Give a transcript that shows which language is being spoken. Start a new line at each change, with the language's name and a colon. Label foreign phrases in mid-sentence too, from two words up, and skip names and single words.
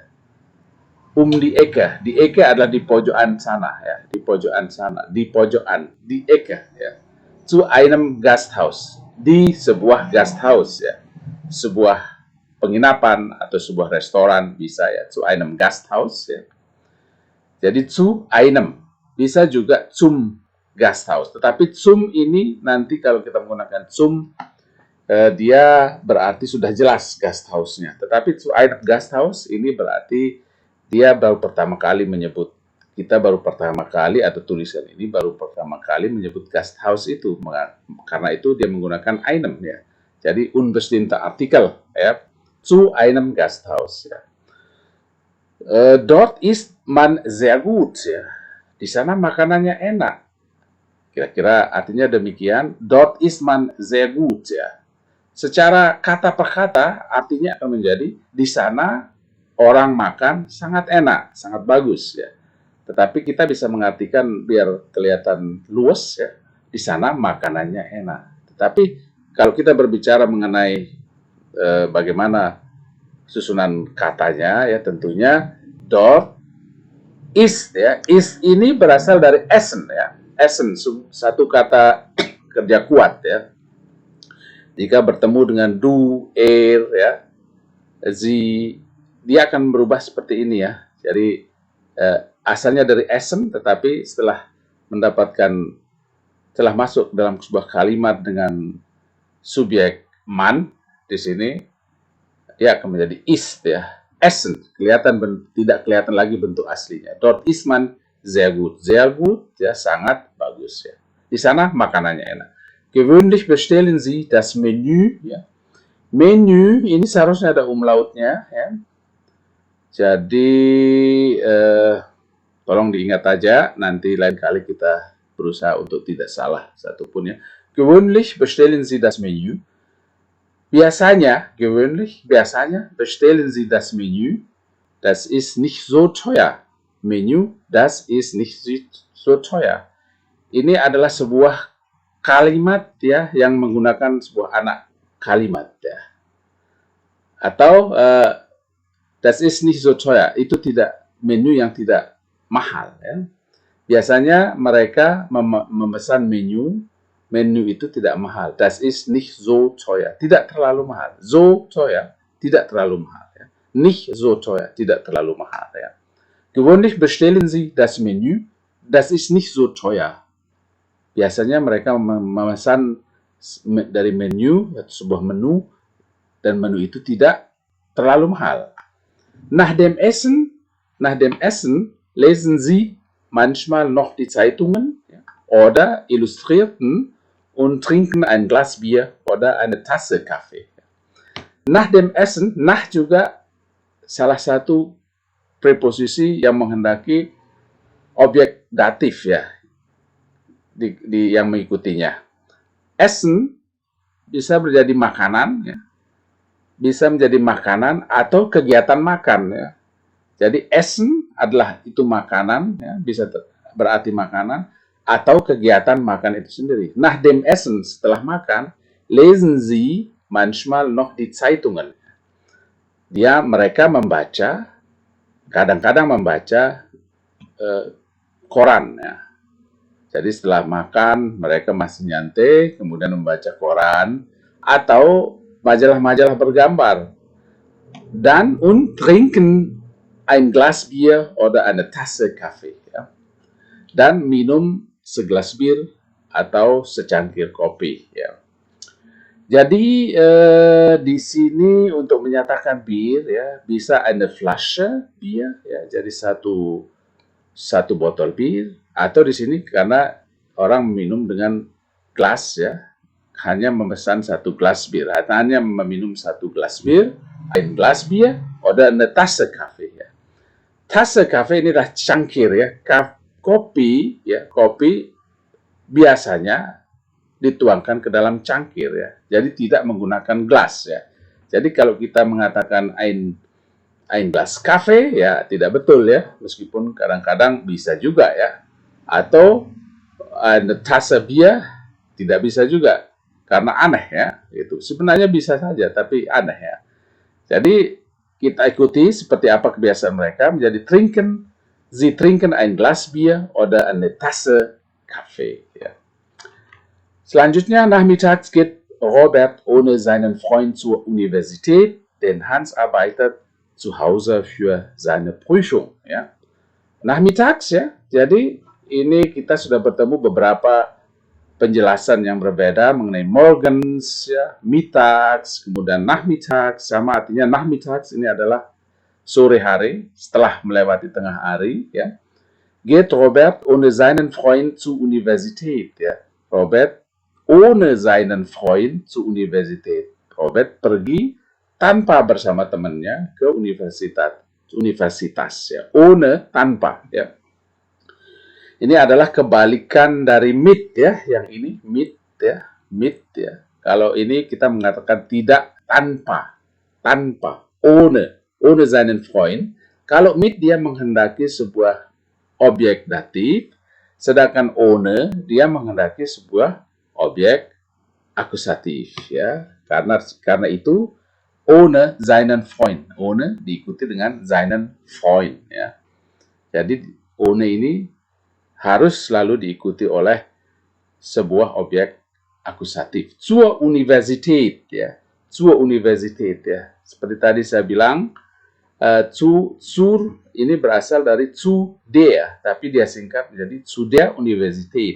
German: Die Ecke. Die Ecke
Indonesian: adalah di pojokan sana, ya. Di pojokan sana. Di pojokan.
German: Die Ecke, ya. Zu einem Gasthaus.
Indonesian: Di sebuah Gasthaus, ya. Sebuah penginapan atau sebuah restoran bisa, ya.
German: Zu einem Gasthaus,
Indonesian: ya. Jadi
German: zu einem.
Indonesian: Bisa juga
German: zum Gasthaus.
Indonesian: Tetapi zum ini nanti kalau kita menggunakan zum, dia berarti sudah jelas Gasthausnya. Tetapi
German: zu einem Gasthaus
Indonesian: ini berarti dia baru pertama kali menyebut, kita baru pertama kali, atau tulisan ini baru pertama kali menyebut Gasthaus itu, karena itu dia menggunakan einem ya. Jadi
German: unbestimmter Artikel
Indonesian: ya,
German: zu einem Gasthaus ya. Dort isst man sehr gut ya.
Indonesian: Di sana makanannya enak. Kira-kira artinya demikian.
German: Dort isst man sehr gut ya.
Indonesian: Secara kata per kata artinya akan menjadi di sana orang makan sangat enak, sangat bagus ya. Tetapi kita bisa mengartikan biar kelihatan luas ya. Di sana makanannya enak. Tetapi kalau kita berbicara mengenai bagaimana susunan katanya ya, tentunya
German: dort is
Indonesian: ya. Is ini berasal dari essen ya. Essen, satu kata kerja kuat ya. Jika bertemu dengan du, ya, sie, dia akan berubah seperti ini ya. Jadi asalnya dari essen, tetapi setelah masuk dalam sebuah kalimat dengan subjek man di sini, dia akan menjadi ist ya. Essen, tidak kelihatan lagi bentuk aslinya.
German: Dort ist man sehr gut ya,
Indonesian: sangat bagus ya. Di sana makanannya enak.
German: Gewöhnlich bestellen Sie das Menü ya.
Indonesian: Menu ini seharusnya ada umlautnya ya. Jadi tolong diingat aja, nanti lain kali kita berusaha untuk tidak salah satupun ya.
German: Gewöhnlich bestellen Sie das Menü. Biasanya bestellen Sie das Menü. Das ist nicht so teuer. Menü, das ist nicht so teuer.
Indonesian: Ini adalah sebuah kalimat ya yang menggunakan sebuah anak kalimat ya.
German: Atau das ist nicht so teuer,
Indonesian: itu tidak menu yang tidak mahal ya. Biasanya mereka memesan menu itu tidak mahal.
German: Das ist nicht so teuer,
Indonesian: tidak terlalu mahal.
German: So teuer,
Indonesian: tidak terlalu mahal ya.
German: Nicht so teuer,
Indonesian: tidak terlalu mahal ya.
German: Gewöhnlich bestellen Sie das Menü, das ist nicht so teuer.
Indonesian: Biasanya mereka memesan dari menu, sebuah menu, dan menu itu tidak terlalu mahal.
German: Nach dem Essen lesen Sie manchmal noch die Zeitungen oder Illustrierten und trinken ein Glas Bier oder eine Tasse Kaffee. Nach dem Essen,
Indonesian: nach juga salah satu preposisi yang menghendaki objek datif ya, di yang mengikutinya. Essen bisa menjadi makanan ya, bisa menjadi makanan atau kegiatan makan ya. Jadi essen adalah itu makanan ya, bisa berarti makanan atau kegiatan makan itu sendiri.
German: Nach dem Essen,
Indonesian: setelah makan,
German: lesen Sie manchmal noch die Zeitungen.
Indonesian: Mereka membaca, kadang-kadang membaca koran ya. Jadi setelah makan, mereka masih nyantai, kemudian membaca koran, atau majalah-majalah bergambar.
German: Dan und trinken ein Glas Bier oder eine Tasse Kaffee.
Indonesian: Ya. Dan minum segelas bir atau secangkir kopi. Ya. Jadi di sini untuk menyatakan bir, ya, bisa
German: eine Flasche Bier,
Indonesian: ya, jadi satu botol bir, atau di sini karena orang minum dengan gelas ya, hanya memesan satu gelas bir, hanya meminum satu gelas bir,
German: ein Glas Bier oder eine Tasse Kaffee
Indonesian: ya.
German: Tasse Kaffee
Indonesian: ini adalah cangkir ya. Kopi biasanya dituangkan ke dalam cangkir ya. Jadi tidak menggunakan gelas ya. Jadi kalau kita mengatakan
German: ein Glas Kaffee
Indonesian: ya tidak betul ya, meskipun kadang-kadang bisa juga ya. Atau
German: eine Tasse Bier
Indonesian: tidak bisa juga karena aneh ya. Itu sebenarnya bisa saja tapi aneh ya. Jadi kita ikuti seperti apa kebiasaan mereka menjadi trinken. Sie trinken ein Glas Bier oder eine Tasse Kaffee ya. Selanjutnya,
German: nachmittags geht Robert ohne seinen Freund zur Universität, denn Hans arbeitet zu Hause für seine Prüfung.
Indonesian: Ya. Nachmittags ya, jadi ini kita sudah bertemu beberapa penjelasan yang berbeda mengenai morgens, ya, mittags, kemudian nachmittags, sama artinya nachmittags ini adalah sore hari, setelah melewati tengah hari, ya.
German: Geht Robert ohne seinen Freund zur Universität, ya. Robert ohne seinen Freund zur Universität.
Indonesian: Robert pergi tanpa bersama temannya ke universitas, ya. Ohne, tanpa, ya. Ini adalah kebalikan dari mit, ya. Yang ini mit, ya. Mit, ya. Kalau ini kita mengatakan tidak, tanpa,
German: ohne seinen Freund.
Indonesian: Kalau mit dia menghendaki sebuah objek datif, sedangkan ohne dia menghendaki sebuah objek akusatif, ya. Karena itu
German: ohne seinen Freund,
Indonesian: ohne diikuti dengan
German: seinen Freund,
Indonesian: ya. Jadi ohne ini harus selalu diikuti oleh sebuah objek akusatif.
German: Zur Universität, ya. Zur Universität,
Indonesian: ya. Seperti tadi saya bilang, zur ini berasal dari
German: zu der,
Indonesian: tapi dia singkat menjadi
German: zu der Universität.